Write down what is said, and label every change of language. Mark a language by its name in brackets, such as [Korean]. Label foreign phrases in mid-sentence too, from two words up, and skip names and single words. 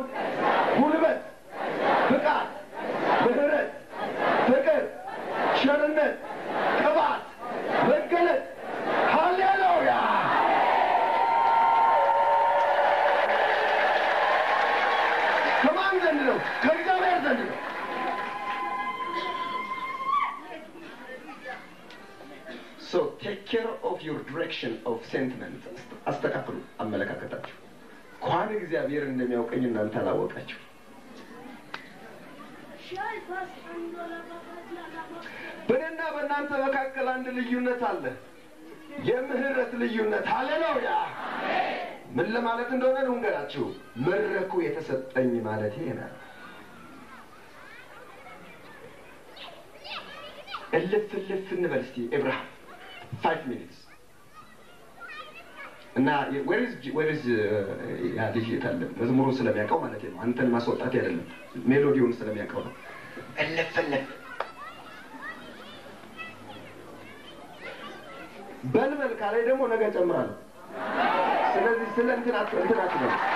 [Amharic] ጉልበት፣ ብቃት፣ ምሕረት፣ ፍቅር፣ ቸርነት፣ ቅባት፣ መገለጥ ሃሌሉያ ከማን ዘንድ ነው? ከእግዚአብሔር ዘንድ ነው። [English] So take care of your direction of sentiment. [Amharic] አስተካክሉ አመለካከታችሁ። እንኳን እግዚአብሔር እንደሚያውቀኝ እናንተ አላወቃችሁ። በእኔና በእናንተ መካከል አንድ ልዩነት አለ፣ የምህረት ልዩነት። ሃሌሉያ ምን ለማለት እንደሆነ ልንገራችሁ። መድረኩ የተሰጠኝ ማለት ይሄ ነው። እልፍ እንበል እስቲ ኤብርሃም 5 minutes እና [English] where is [Amharic] ያ ልጅ የታለ? መዝሙሩን ስለሚያውቀው ማለት ነው። አንተን ማስወጣት አይደለም፣ ሜሎዲውን ስለሚያውቀው ነው። እልፍ በልበል ካለ ደግሞ ነገ ጨምራለሁ። ስለዚህ ስለ እንትን አትበል